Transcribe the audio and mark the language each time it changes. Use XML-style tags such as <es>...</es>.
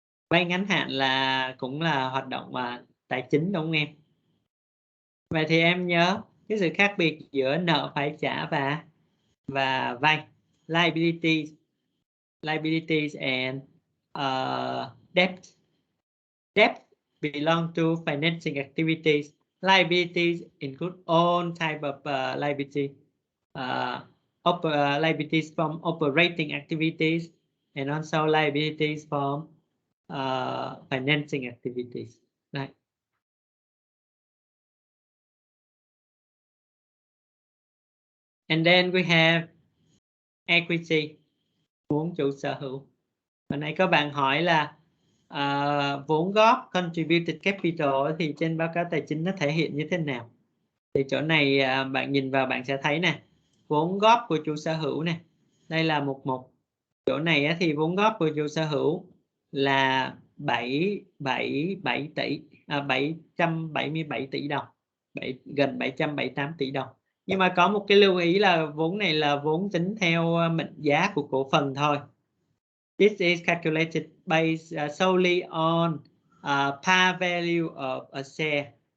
<vi>Vay ngắn hạn là cũng là hoạt động tài chính, đúng không em? Vậy thì em nhớ cái sự khác biệt giữa nợ phải trả và vay.</vi> <en>Liabilities and debt. Debt belong to financing activities. Liabilities include all type of liability. Liabilities from operating activities and also liabilities from financing activities. Right. And then we have equity,</en> <vi>vốn chủ sở hữu. Hồi nãy các bạn hỏi là vốn góp contributed capital thì trên báo cáo tài chính nó thể hiện như thế nào? Thì chỗ này bạn nhìn vào bạn sẽ thấy nè, vốn góp của chủ sở hữu nè, đây là mục 1. Chỗ này thì vốn góp của chủ sở hữu là 777 tỷ 777 tỷ đồng, gần 778 tỷ đồng. Nhưng mà có một cái lưu ý là vốn này là vốn tính theo mệnh giá của cổ phần thôi.</vi> <en>This is calculated based solely on par value of a share.</en>